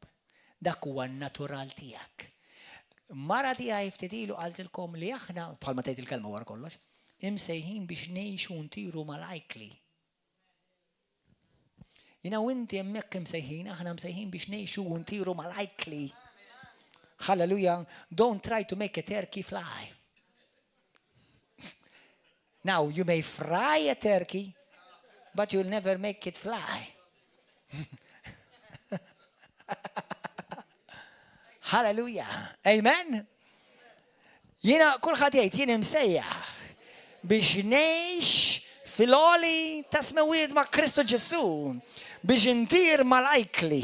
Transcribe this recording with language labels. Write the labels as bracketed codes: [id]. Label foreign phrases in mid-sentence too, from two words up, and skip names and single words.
[mt] Dak huwa n-natural tiegħek. Mara tiegħi ftit ilu qaltilkom li aħna bħalma tgħid il-kelma wara kollox, imsejħin biex ngħixu ntiru mal-ajkli. Jiena u inti hemmhekk imsejħin, aħna msejħin biex ngħixu ntiru mal-ajkli. Hallelujah. [en] Don't try to make a turkey fly. Now, you may fry a turkey, but you'll never make it fly. [mt] Hallelujah. Amen. Jiena kulħadd jgħid jien imsejjaħ biex ngħix fil-għoli ta' smewiet ma' Kristu Ġesu biex intir mal-ajkli.